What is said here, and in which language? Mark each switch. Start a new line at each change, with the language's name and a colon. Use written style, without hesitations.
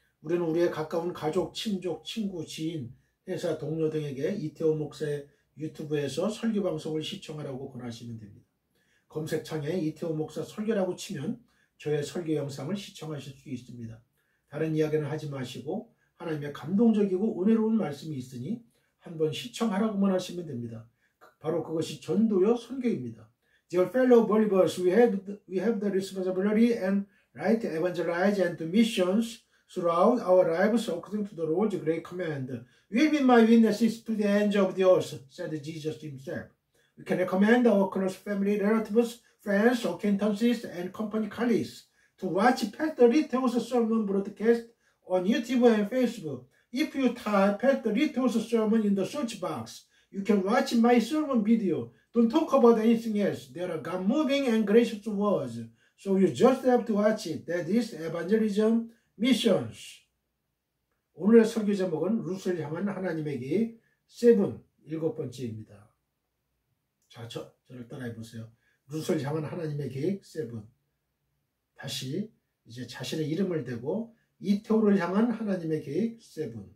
Korean: 우리는 우리의 가까운 가족, 친족, 친구, 지인, 회사 동료 등에게 이태호 목사의 유튜브에서 설교 방송을 시청하라고 권하시면 됩니다. 검색창에 이태호 목사 설교라고 치면 저의 설교 영상을 시청하실 수 있습니다. 다른 이야기는 하지 마시고 하나님의 감동적이고 은혜로운 말씀이 있으니 한번 시청하라고만 하시면 됩니다. 바로 그것이 전도요 선교입니다.
English: Dear fellow believers, we have the responsibility and right to evangelize and to missions throughout our lives according to the Lord's great command. You have been my witnesses to the ends of the earth, said Jesus himself. We can recommend our close family, relatives, friends, acquaintances, and company colleagues to watch Pastor Little's sermon broadcast on YouTube and Facebook. If you type Pastor Little's sermon in the search box, you can watch my sermon video. Don't talk about anything else. There are God-moving and gracious words, so you just have to watch it. That is evangelism missions.
Korean: 오늘의 설교 제목은 룻을 향한 하나님의 계획 7번째입니다. 자, 저를 따라해 보세요. 룻을 향한 하나님의 계획 7. 다시 이제 자신의 이름을 대고 이태호를 향한 하나님의 계획 7.